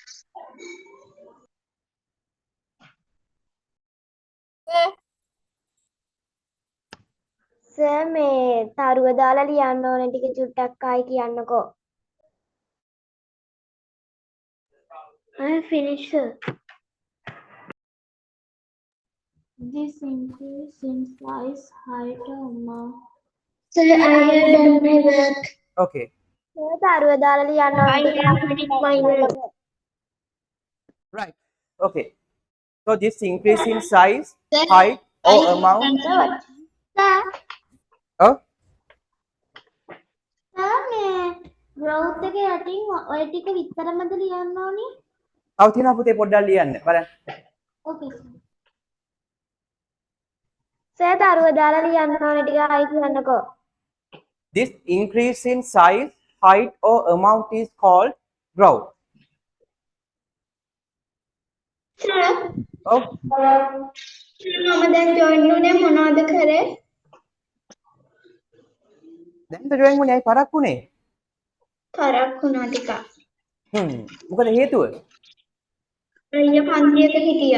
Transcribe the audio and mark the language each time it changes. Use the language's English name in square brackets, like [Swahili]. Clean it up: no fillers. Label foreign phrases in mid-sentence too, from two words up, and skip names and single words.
[Sinhala] සර් මේ තරුව දාලා ලියන්න ඕන ටික චුට්ටක් ආයි කියන්නකෝ. [English] I finished, sir. This increase in size, height, or amount. sir, I have done my work. Okay. [Sinhala] සර් තරුව දාලා ලියන්න ඕන [English] I [Sinhala] ටික [English] have finished my work. Right. Okay. So this increase in size, height or amount. Sir, Oh, sir, [Sinhala] මේ growth එක යටින් ඔය ටික විතරමද ලියන්න ඕනි? තව තියෙනවා පුතේ පොඩ්ඩක් ලියන්න. බලන්න. [English] Okay, sir. [Sinhala] සර් තරුව දාලා ලියන්න ඕන ටික ආයි කියන්නකෝ. [English] This increase in size, height or amount is called growth. Sir, Oh, [Sinhala] මම දැන් join වුණේ මොනවද කරේ? දැන්ද join වුණේ ඇයි පරක් වුණේ? තරක් වුණා ටිකක්. මොකද හේතුව? අයියා පන්තියක හිටියා.